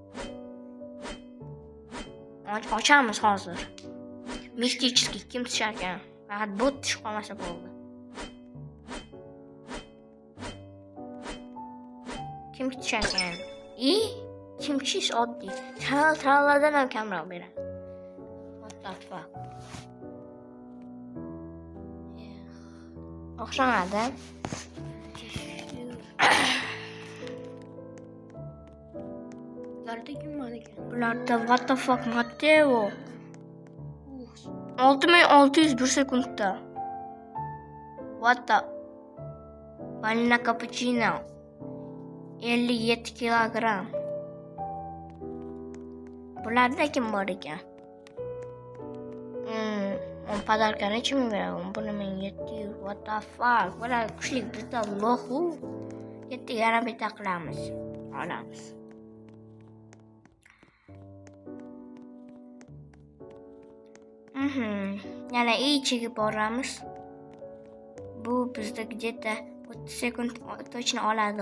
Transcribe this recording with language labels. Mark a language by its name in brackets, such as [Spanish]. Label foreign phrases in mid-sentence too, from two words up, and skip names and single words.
[Uzbek] Ochamiz hozir. Mistichki kim tushar ekan? Faqat bot tushib qolmasa bo'ldi. Kim tushar ekan? Kimchis oddiy. Trallardan ham kamroq beradi. [English] What the fuck? [Uzbek] O'xshamadi. Bularda kim bor ekan? [English] Bularda what the fuck Matteo. 6600 bir sekundda. What the? Vanilla cappuccino. [Uzbek] 57 kilogramm. Bularda kim bor ekan? [Russian] Он подарка [Uzbek] necha ming beradi? Buni 1700. [English] What the fuck? [Uzbek] Bular kuchli bizda lohu. 7 yarim bitta qilamiz. Olamiz. Yana ichiga boramiz. Bu bizda где-то 30 sekund точно oladi.